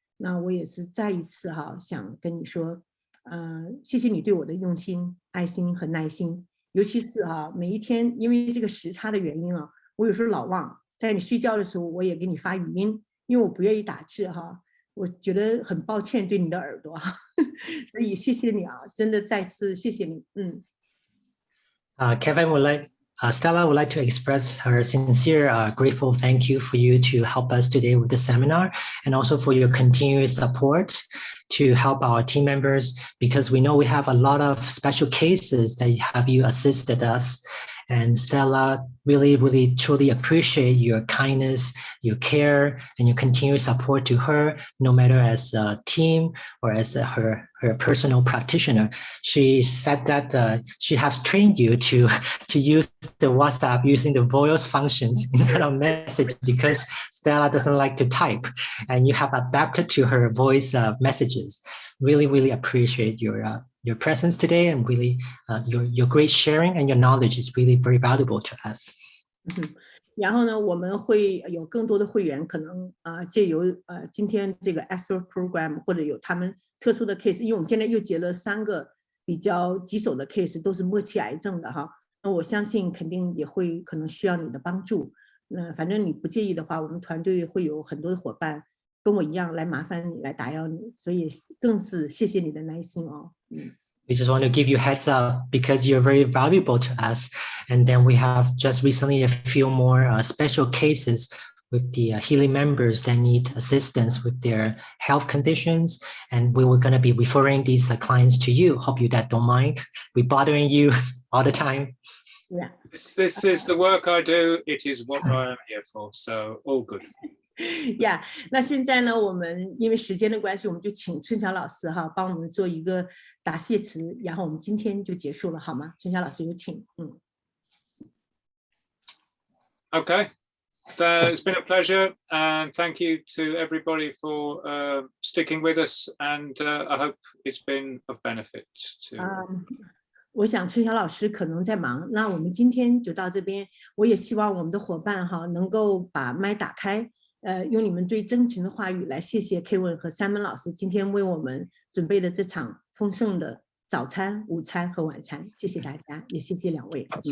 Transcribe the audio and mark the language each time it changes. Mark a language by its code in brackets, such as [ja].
[zh] 那我也是再一次想跟你说，谢谢你对我的用心、爱心和耐心，尤其是每一天因为这个时差的原因我有时候老忘，在你睡觉的时候我也给你发语音，因为我不愿意打字我觉得很抱歉对你的耳朵所以谢谢你真的再次谢谢你。 [en] Kevin Stella would like to express her sincere, grateful thank you for you to help us today with the seminar, and also for your continuous support to help our team members, because we know we have a lot of special cases that you assisted us. And Stella, really, truly appreciate your kindness, your care, and your continuous support to her, no matter as a team or as her personal practitioner. She said that she has trained you to use the WhatsApp using the voice functions instead of message, because Stella doesn't like to type, and you have adapted to her voice messages. Really appreciate your presence today, and really your great sharing and your knowledge is really very valuable to us. [zh] 然后呢，我们会有更多的会员可能借由今天这个 Extra Program 或者有他们特殊的 case， 因为我们现在又结了3个比较棘手的 case， 都是末期癌症的哈。那我相信肯定也会可能需要你的帮助。那反正你不介意的话，我们团队会有很多的伙伴跟我一样来麻烦你，来打扰你，所以更是谢谢你的耐心哦。 [en] We just want to give you heads up because you're very valuable to us. And then we have just recently a few more special cases with the healy members that need assistance with their health conditions. And we were going to be referring these clients to you. Hope you that don't mind. We're bothering you all the time. Yeah. This is the work I do. It is what I am here for. So all good. [zh] Yeah， 那现在呢，我们因为时间的关系，我们就请春晓老师哈帮我们做一个答谢词，然后我们今天就结束了，好吗？春晓老师有请。 [en] Okay. It's been a pleasure, and thank you to everybody for sticking with us, and I hope it's been of benefit to. [zh] 我想春晓老师可能在忙，那我们今天就到这边。我也希望我们的伙伴哈能够把麦打开。用你们最真情的话语来谢谢 Kevin 和 Simon 老师今天为我们准备的这场丰盛的早餐、午餐和晚餐，谢谢大家，也谢谢2位。